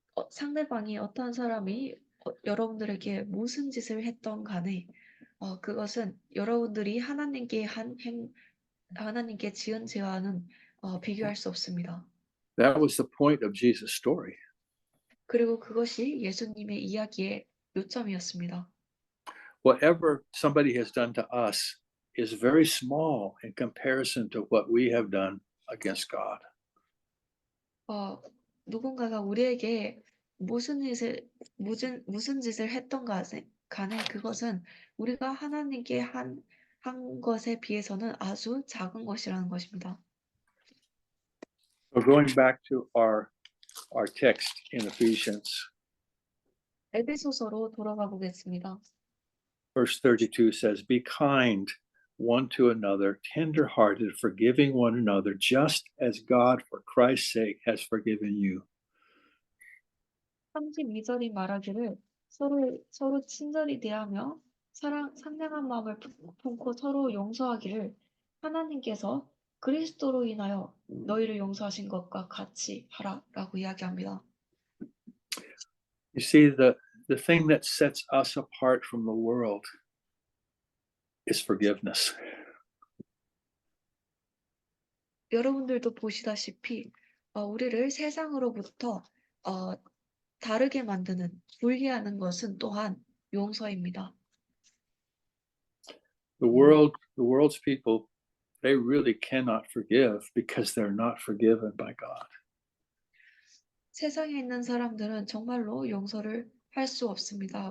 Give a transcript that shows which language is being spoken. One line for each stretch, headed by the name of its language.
Korean: 상대방이 어떤 사람이 여러분들에게 무슨 짓을 했던 간에 그것은 여러분들이 하나님께 하나님께 지은 죄와는 비교할 수 없습니다.
English: That was the point of Jesus' story.
Korean: 그리고 그것이 예수님의 이야기의 요점이었습니다.
English: Whatever somebody has done to us is very small in comparison to what we have done against God.
Korean: 누군가가 우리에게 무슨 짓을 했던 간에 그것은 우리가 하나님께 한 것에 비해서는 아주 작은 것이라는 것입니다.
English: So going back to our text in Ephesians,
Korean: 에베소서로 돌아가 보겠습니다.
English: verse 32 says, Be kind one to another, tender-hearted, forgiving one another, just as God, for Christ's sake, has forgiven you.
Korean: 32절이 말하기를 서로 친절히 대하며 상냥한 마음을 품고 서로 용서하기를 하나님께서 그리스도로 인하여 너희를 용서하신 것과 같이 하라라고 이야기합니다.
English: You see, the thing that sets us apart from the world is forgiveness.
Korean: 여러분들도 보시다시피 우리를 세상으로부터 다르게 만드는 분리하는 것은 또한 용서입니다.
English: The world's people, they really cannot forgive because they're not forgiven by God.
Korean: 세상에 있는 사람들은 정말로 용서를 할 수 없습니다.